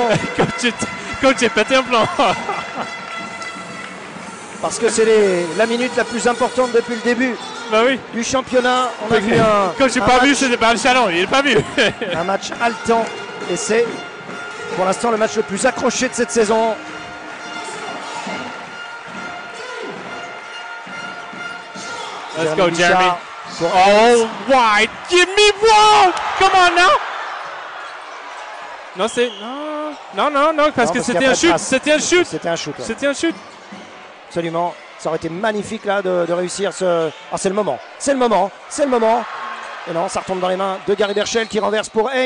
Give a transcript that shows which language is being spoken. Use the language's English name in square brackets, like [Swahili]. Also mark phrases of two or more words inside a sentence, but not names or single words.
[French] Coach, j'ai pété un plan. Parce que c'est la minute la plus importante depuis le début Bah oui. du championnat. On a vu un. Coach, j'ai pas vu, c'était pas le Chaland, il est pas vu. Un match haletant. Et c'est pour l'instant le match le plus accroché de cette saison. [English] Let's go, Jeremy. [French] Pour [English] Oh, wide. Give me one. Come on now. [French] Non, c'est. Non, parce que c'était un shoot. C'était un shoot. C'était un shoot. Ouais. C'était un shoot. Absolument. Ça aurait été magnifique là de réussir ce. Ah, c'est le moment. C'est le moment. C'est le moment. Et non, ça retombe dans les mains de Gary Berchel qui renverse pour Haynes.